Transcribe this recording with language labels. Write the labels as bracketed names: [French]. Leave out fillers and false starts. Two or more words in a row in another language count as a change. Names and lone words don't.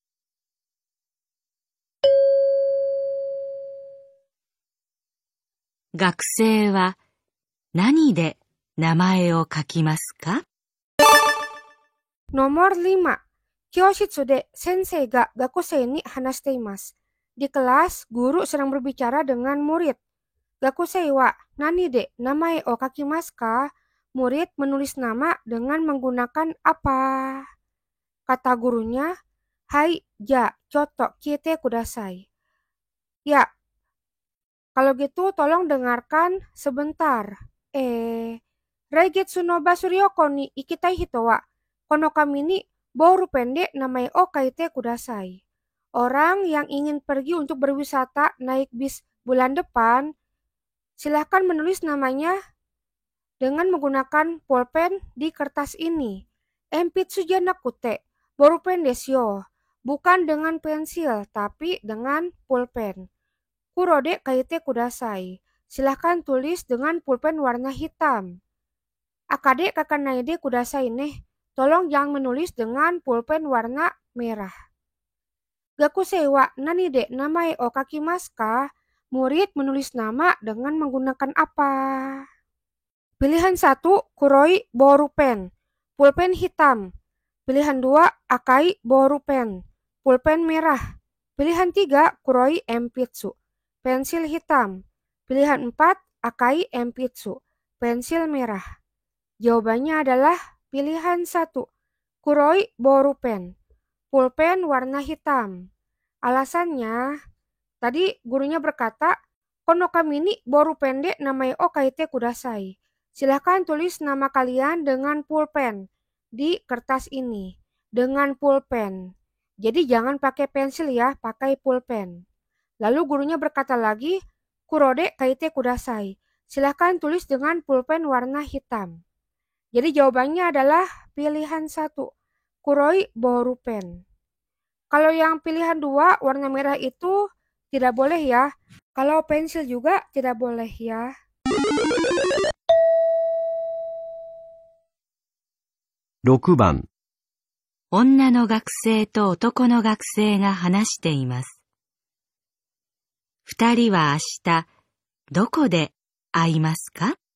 [Japanese] 学生は何で名前を書きますか？ Nomor 5. 教室で先生が学生に話しています. [Indonesian] Di kelas, guru sedang berbicara dengan murid. [Japanese] 学生は何で名前を書きますか? [Indonesian] Murid menulis nama dengan menggunakan apa? Kata gurunya, hai, [Japanese] じゃ、ちょっと、聞いてください. [Indonesian] Ya, kalau gitu tolong dengarkan sebentar. [Japanese] 来月のバス旅行に行きたい人はこの紙にボールペンで名前を書いてください. [Indonesian] Orang yang ingin pergi untuk berwisata naik bis bulan depan, silahkan menulis namanya dengan menggunakan pulpen di kertas ini. [Japanese] 鉛筆じゃなくて、ボールペンでしょう. [Indonesian] Bukan dengan pensil, tapi dengan pulpen. [Japanese] 黒で書いてください. [Indonesian] Silahkan tulis dengan pulpen warna hitam. [Japanese] 赤で書かないでくださいね. [Indonesian] Tolong jangan menulis dengan pulpen warna merah. [Japanese] 学生は何で名前を書きますか? [Indonesian] Murid menulis nama dengan menggunakan apa? Pilihan 1, [Japanese] 黒いボールペン, [Indonesian] pulpen hitam. Pilihan 2, [Japanese] 赤いボールペン, [Indonesian] pulpen merah. Pilihan 3, [Japanese] 黒い鉛筆, [Indonesian] pensil hitam. Pilihan 4, [Japanese] 赤い鉛筆, [Indonesian] pensil merah. Jawabannya adalah pilihan 1, [Japanese] 黒いボールペン, [Indonesian] pulpen warna hitam. Alasannya, tadi gurunya berkata, [Japanese] この紙にボールペンで名前を書いてください. [Indonesian] Silahkan tulis nama kalian dengan pulpen di kertas ini. Dengan pulpen. Jadi jangan pakai pensil ya, pakai pulpen. Lalu gurunya berkata lagi, [Japanese] 黒で書いてください. [Indonesian] Silahkan tulis dengan pulpen warna hitam. Jadi jawabannya adalah pilihan 1, [Japanese] 黒いボールペン. [Indonesian] Kalau yang pilihan 2, warna merah itu tidak boleh ya. Kalau pensil juga tidak boleh ya. [Japanese] (6番) 女の学生と男の学生が話しています。二人は明日、どこで会いますか？